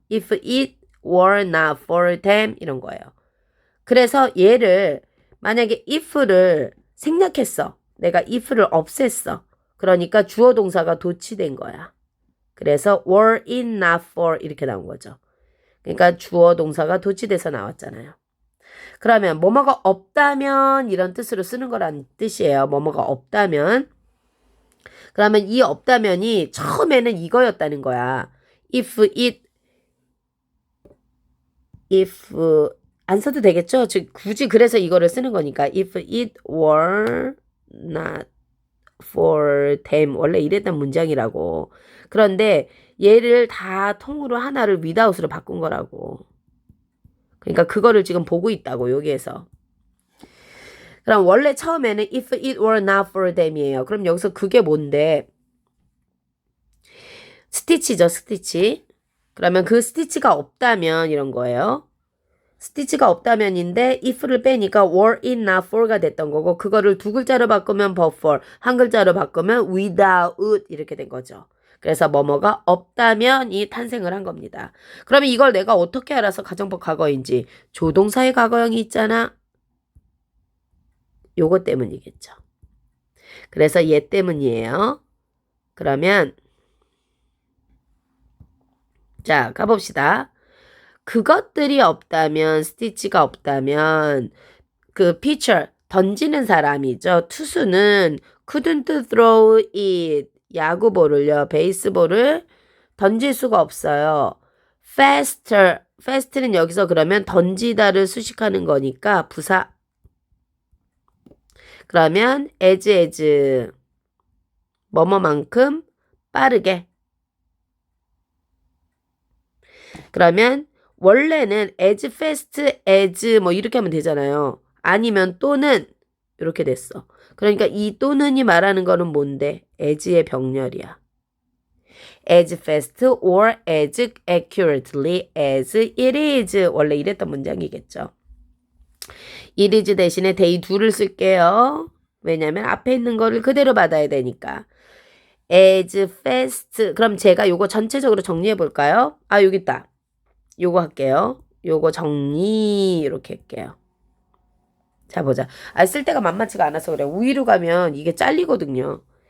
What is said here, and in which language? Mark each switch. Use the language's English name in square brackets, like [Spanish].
[English] If it were not for them [Korean] 이런 거예요. 그래서 얘를 만약에 if를 생략했어. 내가 if를 없앴어. 그러니까 주어 동사가 도치된 거야. 그래서 [English] were it not for [Korean] 이렇게 나온 거죠. 그러니까 주어 동사가 도치돼서 나왔잖아요. 그러면 뭐뭐가 없다면 이런 뜻으로 쓰는 거란 뜻이에요. 뭐뭐가 없다면. 그러면 이 없다면이 처음에는 이거였다는 거야. if 안 써도 되겠죠? 즉 굳이 그래서 이거를 쓰는 거니까 [English] if it were not for them [Korean] 원래 이랬던 문장이라고. 그런데 얘를 다 통으로 하나를 without으로 바꾼 거라고. 그러니까 그거를 지금 보고 있다고 여기에서. 그럼 원래 처음에는 [English] if it were not for them [Korean] 이에요. 그럼 여기서 그게 뭔데? 스티치죠, 스티치. 그러면 그 스티치가 없다면 이런 거예요. 스티치가 없다면인데 if를 빼니까 [English] were it not for [Korean] 가 됐던 거고 그거를 두 글자로 바꾸면 [English] but for, [Korean] 한 글자로 바꾸면 without 이렇게 된 거죠. 그래서 뭐뭐가 없다면이 탄생을 한 겁니다. 그러면 이걸 내가 어떻게 알아서 가정법 과거인지 조동사의 과거형이 있잖아. 요거 때문이겠죠. 그래서 얘 때문이에요. 그러면 자 가봅시다. 그것들이 없다면 스티치가 없다면 그 피처 던지는 사람이죠. 투수는 [English] couldn't throw it [Korean] 야구볼을요. 베이스볼을 던질 수가 없어요. fast는 여기서 그러면 던지다를 수식하는 거니까 부사. 그러면 as 뭐뭐만큼 빠르게. 그러면 원래는 [English] as fast as [Korean] 뭐 이렇게 하면 되잖아요. 아니면 또는 이렇게 됐어. 그러니까 이 또는이 말하는 거는 뭔데? as의 병렬이야. [English] as fast or as accurately as it is. [Korean] 원래 이랬던 문장이겠죠. [English] it is [Korean] 대신에 [English] they do를 [Korean] 쓸게요. 왜냐면 앞에 있는 거를 그대로 받아야 되니까. [English] as fast. [Korean] 그럼 제가 요거 전체적으로 정리해 볼까요? 아, 여기 있다. 요거 할게요. 요거 정리 이렇게 할게요. 자, 보자. 아, 쓸 때가 만만치가 않아서 그래. 위로 가면 이게 잘리거든요.